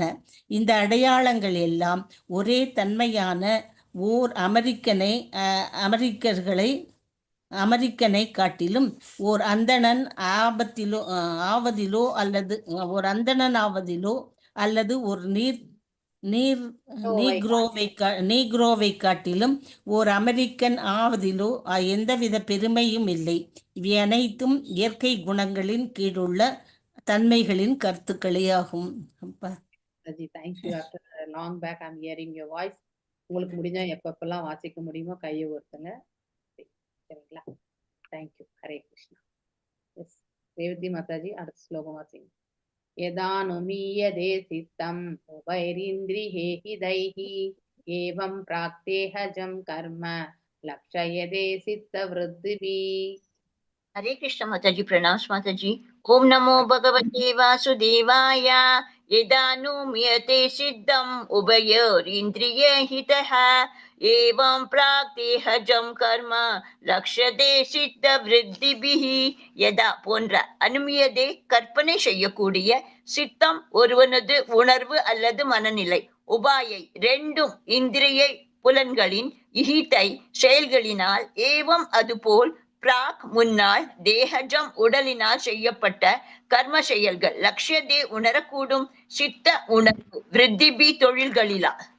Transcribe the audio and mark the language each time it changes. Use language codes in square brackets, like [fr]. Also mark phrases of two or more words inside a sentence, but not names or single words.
[ta] இந்த அடையாளங்கள் எல்லாம் ஒரே தன்மையான ஓர் அமெரிக்கனை காட்டிலும் ஓர் அந்தணன் ஆவதிலோ அல்லது ஒரு நீக்ரோவை காட்டிலும் ஓர் அமெரிக்கன் ஆவதிலோ எந்தவித பெருமையும் இல்லை. இவை அனைத்தும் இயற்கை குணங்களின் கீழுள்ள தன்மைகளின் கருத்துக்களே ஆகும். தேங்க்யூ. [en] After long back I'm hearing your voice. [ta] உங்களுக்கு முடிஞ்சா எப்பப்பெல்லாம் வாசிக்க முடியுமோ கையை ஒருத்தங்க. சரிங்களா? தேங்க்யூ. ஹரே கிருஷ்ணா. எஸ் ரேவதி மாதாஜி, அடுத்த ஸ்லோகம் வாசிங்க. [sa] यदानुमीयते चित्तम् उभैरिन्द्रिये हिदैः एवं प्राक्तेहजं कर्म लक्षयते चित्तवृद्धिभिः. [hi] हरे कृष्ण माताजी, प्रणाम माताजी। [sa] ओम नमो भगवते वासुदेवाय। यदानुमीयते सिद्धम् उभयोरिन्द्रिये हितः एवं प्राक्तेहजं कर्म लक्ष्यते சித்தவிருத்திபிஹ. [ta] யதா போன்ற அனுமியதே கற்பனை செய்யக்கூடிய சித்தம் ஒருவனது உணர்வு அல்லது மனநிலை, உபாயை ரெண்டும் இந்திரியை புலன்களின் இஹிதை செயல்களினால், ஏவம் அதுபோல் பிராக் முன்னால் தேகஜம் உடலினால் செய்யப்பட்ட கர்ம செயல்கள், லட்சியதே உணரக்கூடும் சித்த உணர்வு, விருத்திபி தொழில்களிலா.